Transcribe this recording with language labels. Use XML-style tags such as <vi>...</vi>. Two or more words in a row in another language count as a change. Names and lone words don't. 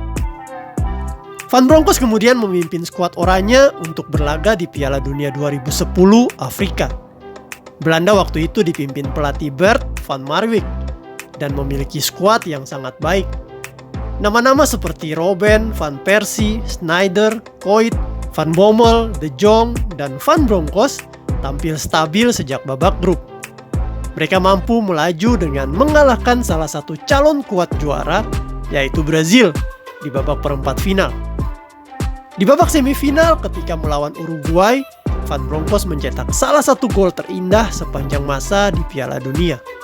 <id>Van Bronckhorst kemudian memimpin skuad Oranje untuk berlaga di Piala Dunia 2010 Afrika. Belanda waktu itu dipimpin pelatih Bert van Marwijk dan memiliki skuad yang sangat baik. Nama-nama seperti Robben, Van Persie, Sneijder, Cruyff, Van Bommel, De Jong, dan Van Bronckhorst tampil stabil sejak babak grup. Mereka mampu melaju dengan mengalahkan salah satu calon kuat juara, yaitu Brazil, di babak perempat final. Di babak semifinal ketika melawan Uruguay, Van Bronckhorst mencetak salah satu gol terindah sepanjang masa di Piala Dunia.</id>